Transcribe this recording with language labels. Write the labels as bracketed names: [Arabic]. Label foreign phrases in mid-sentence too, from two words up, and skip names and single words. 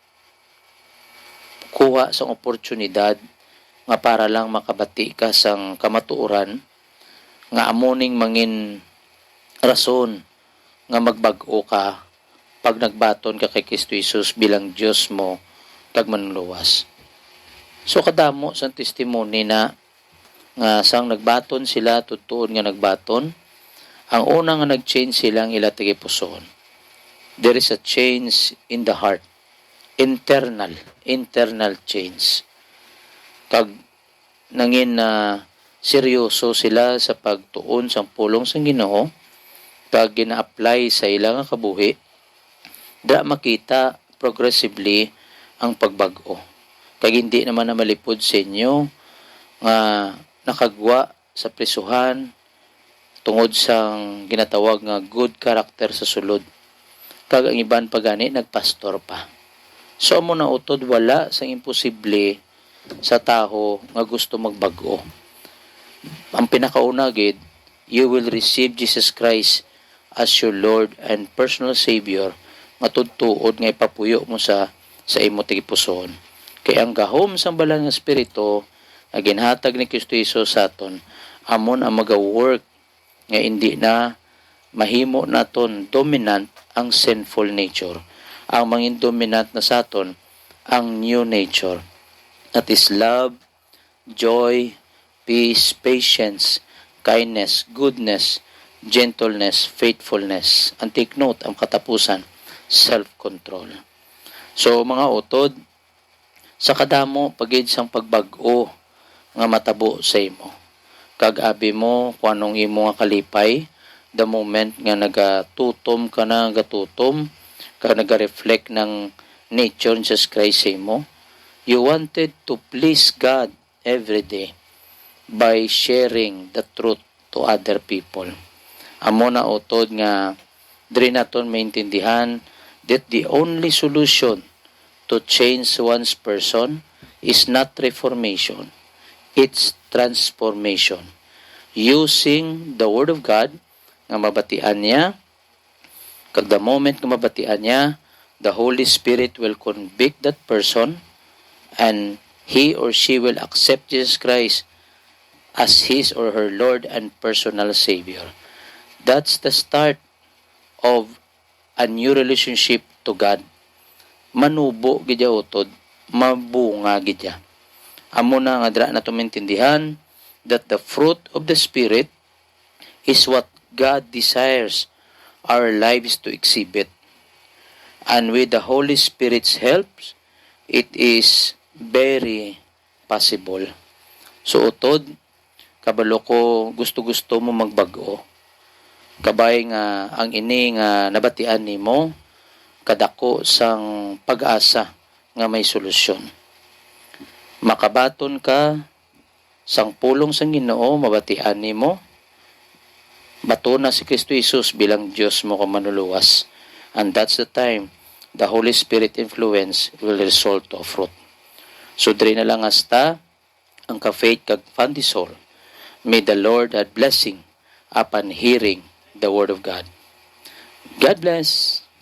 [Hiligaynon] kuha sang oportunidad nga para lang makabati ka sang kamatuoran nga amoning mangin rason nga magbag-o ka pag nagbaton ka kay Kristo Jesus bilang Diyos mo kag manluwas. So kadamo sang testimony na nga sang nagbaton sila tutuon nga nagbaton, ang una nga nag-change sila ang ila tigipuson. [English] There is a change in the heart, internal change. [Hiligaynon] Kag nangin na seryoso sila sa pagtuon sang pulong sang Ginoo, kag gina-apply sa ilang kabuhi, da makita progressively ang pagbag-o. Kag hindi naman na malipod sa inyo nga nakagwa sa prisuhan tungod sang ginatawag nga [English] good character [Hiligaynon] sa sulod. Kag ang iban pagani nagpastor pa. So amo na utod wala sang imposible sa taho nga gusto magbag-o. Ang pinakauna gid, [English] you will receive Jesus Christ as your Lord and personal Savior, [Hiligaynon] matudtuod nga ipapuyo mo sa imo tigipuson. Kay ang gahom sang balang nga espiritu nga ginhatag ni Kristo Jesus sa aton, amon ang maga-work nga hindi na mahimo naton dominant ang [English] sinful nature. [Hiligaynon] Ang mangin dominant na sa aton ang [English] new nature. That is love, joy, peace, patience, kindness, goodness, gentleness, faithfulness. And take note, [Hiligaynon] ang katapusan, self-control. So mga utod, sa kadamo pagid sang pagbag-o nga matabo sa imo. Kag abi mo kung anong imo nga kalipay, [English] the moment [Hiligaynon] nga nagatutom ka na gatutom, kag naga-reflect ng nature ni Jesus Christ sa imo, [English] you wanted to please God every day by sharing the truth to other people. [Hiligaynon] Amo na utod nga diri naton maintindihan [English] that the only solution to change one's person is not reformation, it's transformation. Using the Word of God [Hiligaynon] nga mabatian niya, kag [English] the moment [Hiligaynon] nga mabatian niya, [English] the Holy Spirit will convict that person and he or she will accept Jesus Christ as his or her Lord and personal Savior. That's the start of a new relationship to God. [Hiligaynon] Manubo gidya utod, mabunga gidya. Amo na nga dra na tumintindihan [English] that the fruit of the Spirit is what God desires our lives to exhibit. And with the Holy Spirit's help, it is very possible. [Hiligaynon] So utod, kabalo ko gusto-gusto mo magbago. Kabay nga ang ini nga nabatian nimo kadako sang pag-asa nga may solusyon. Makabaton ka sang pulong sang Ginoo mabatian nimo. Bato na si Kristo Jesus bilang Diyos mo manluluwas. [English] And that's the time the Holy Spirit influence will result to fruit. [Hiligaynon] So diri na lang hasta ang ka-faith kag Fundisol. [English] May the Lord add blessing upon hearing the Word of God. God bless.